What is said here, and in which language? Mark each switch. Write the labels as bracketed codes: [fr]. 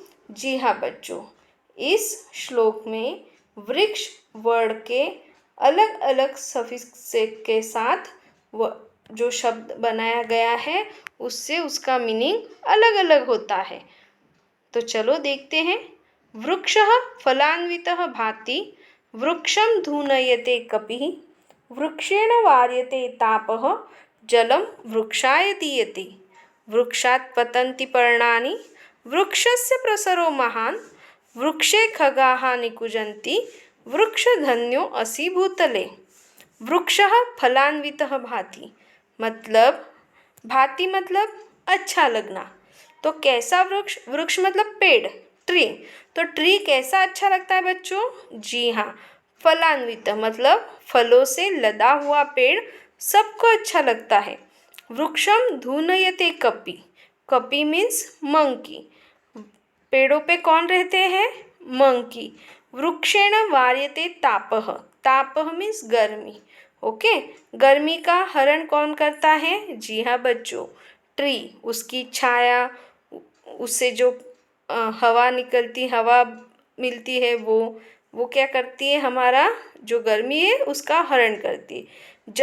[hi] जी हाँ बच्चों, इस श्लोक में वृक्ष वर्ड के अलग अलग सफिक्स के साथ जो शब्द बनाया गया है उससे उसका मीनिंग अलग अलग होता है। तो चलो देखते हैं। [sa] वृक्षः फलान्वितः भाति, वृक्षं धूनयते कपिः, वृक्षेण वार्यते तापः, जलं वृक्षाय दीयते, वृक्षात् पतन्ति पर्णानि, वृक्षस्य प्रसरो महान्, वृक्षे खगाः निकुञ्जन्ति, वृक्षधन्यो असि भूतले। वृक्षः फलान्वितः भाति [hi] मतलब, भाति मतलब अच्छा लगना। तो कैसा वृक्ष? वृक्ष मतलब पेड़, ट्री। तो ट्री कैसा अच्छा लगता है बच्चों? जी हाँ, फलान्वित मतलब फलों से लदा हुआ पेड़ सबको अच्छा लगता है। [sa] वृक्षम धूनयते कपि, [hi] कपि मीन्स मंकी, पेड़ों पे कौन रहते हैं? मंकी। [sa] वृक्षेण वार्यते तापः, [hi] तापः मीन्स गर्मी। ओके, गर्मी का हरण कौन करता है? जी हाँ बच्चों, ट्री। उसकी छाया, उससे जो हवा निकलती, हवा मिलती है, वो क्या करती है? हमारा जो गर्मी है उसका हरण करती है।